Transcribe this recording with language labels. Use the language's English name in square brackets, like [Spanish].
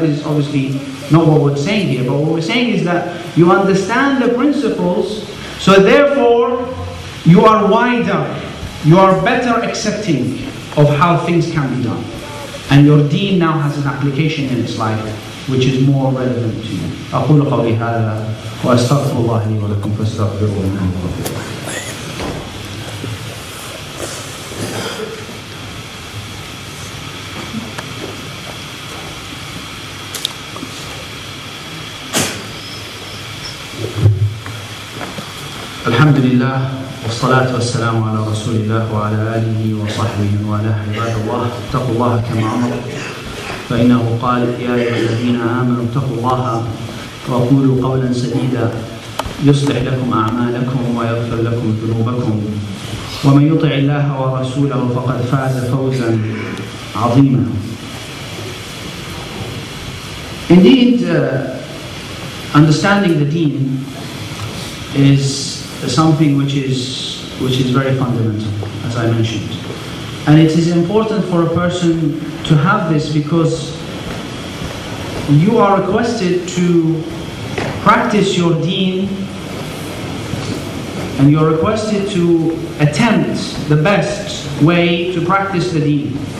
[English] This is obviously not what we're saying here. But what we're saying is that you understand the principles, so therefore you are wider, you are better accepting of how things can be done. And your deen now has an application in its life which is more relevant to you. [Arabic] أقول قولي هذا وأستغفر الله لي ولكم فاستغفروه إنه هو الغفور الرحيم. الحمد لله والصلاة والسلام على رسول الله وعلى آله وصحبه وعلى عباد الله. اتقوا الله كما أمر، فإنه قال يا أيها الذين آمنوا اتقوا الله وقولوا قولا سديدا يصلح لكم أعمالكم ويغفر لكم ذنوبكم ومن يطع الله ورسوله فقد فاز فوزا عظيما. [English] Indeed, understanding the deen is something which is very fundamental, as I mentioned. And it is important for a person to have this because you are requested to practice your deen, and you are requested to attempt the best way to practice the deen.